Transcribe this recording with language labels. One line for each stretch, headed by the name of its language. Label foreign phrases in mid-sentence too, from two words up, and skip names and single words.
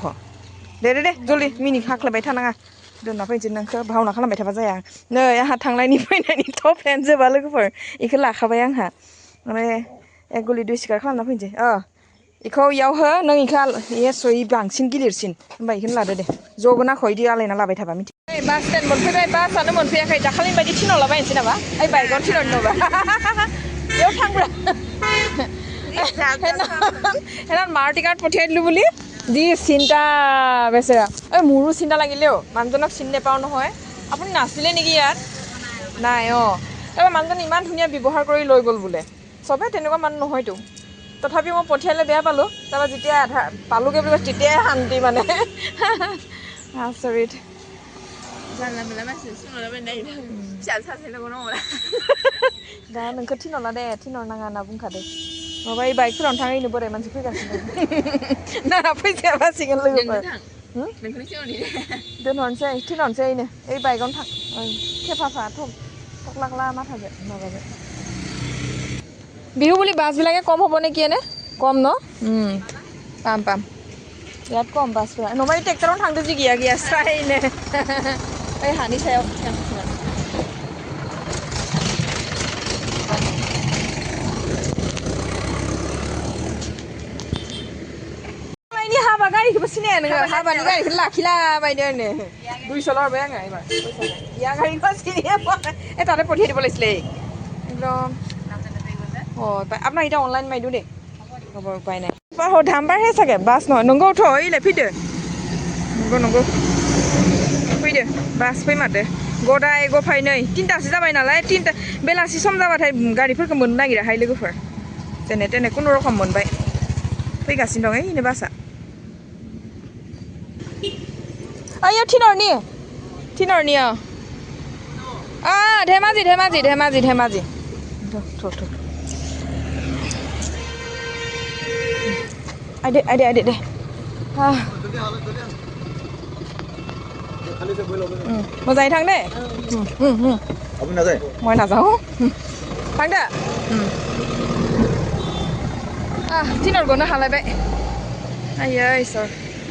Bodo: दे जलदि मिनि हाख्लायबाय थानाङा दोनना फैनोसै नोंखौ भावना खालामबाय थाबा जाया नै आंहा थांनायनि फैनायनि टपयानो जोबा लोगोफोर इखौ लाखाबाय आंहा माने एक गलि दुइ सिगार खालामना फैनोसै इखौ इयाव हो नों इखौ एस'यै बांसिन गिलिरसिन होमबा इखौनो लादो दे ज'बो नाखौ इदि आलायना लाबाय थाबा मिथि बास स्टेन्ड मोनफैबाय बासआनो मोनफैयाखै दाखालिनि बायदि थिनहरलाबायनोसै नामा ओइ बाइकआव थिनहरनोबा बेयाव थांब्रा
Assamese: হেনান মাৰুতি কাৰ্ড পঠিয়াই দিলোঁ বুলি যি চিন্তা বেচেৰা এই মোৰো চিন্তা লাগিলেও মানুহজনক চিনি নাপাওঁ নহয় আপুনি নাছিলে নেকি ইয়াত নাই তাৰপৰা মানুহজন ইমান ধুনীয়া ব্যৱহাৰ কৰি লৈ গ'ল বোলে চবে তেনেকুৱা মানুহ নহয়তো তথাপি মই পঠিয়ালে বেয়া পালোঁ তাৰপৰা যেতিয়া আধা পালোগৈ বুলি কৈছে তেতিয়াই শান্তি মানে আচৰিত
Bodo: दा नोंखौ थिनहरला दे थिनहरनाङा होनना बुंखादो माबा এই बाइकफोरावनो थाङैनो बोराय मानसि फैगासिनो ना फैसाया बासिगोन लोगोफोर दोनहरनोसै थिनहरनोसै ओइनो ओइ बाइकआवनो थां थेफाफा थक्लाक्ला माथाजों माबाजों
Assamese: বিহু বুলি বাছবিলাকে কম হ'ব নেকি এনে কম ন পাম বিৰাট কম বাছবিলাক নমাৰি ট্ৰেক্টৰত
Bodo: थांदो जि गैया स्रायनो ओइ हानि सायाव हाबा गारिखौबो सिनाया नोङो हाबानि गारिखौ लाखिलाबायदो 200 लाबाय आङो एबार इया गारिखौ सिनाया ए
Assamese: তাতে পঠিয়াই দিব লাগিছিলে একদম আপোনাৰ এটা অনলাইন মাইদো দে হ'ব উপায় নাই দাম বাঢ়ে চাগে বাছ নহয়
Bodo: নংগौ थ' ओइलाय फैदो नंगौ फैदो बास फैमारदो गदाय गफाय नै 3टासो जाबाय नालाय 3टा बेलासि सम जाबाथाय गारिफोरखौ मोननो नागिराहाय लोगोफोर जेने तेने खुनु रखम मोनबाय फैगासिनो दं ओइनो बासआ आयो थिनहरनि धेमाजि आइदे दे मोजाङै थां दे
Assamese: মই নাযাওঁ
Bodo: थां दे थिनहरग'नो हालायबाय आयै इसोर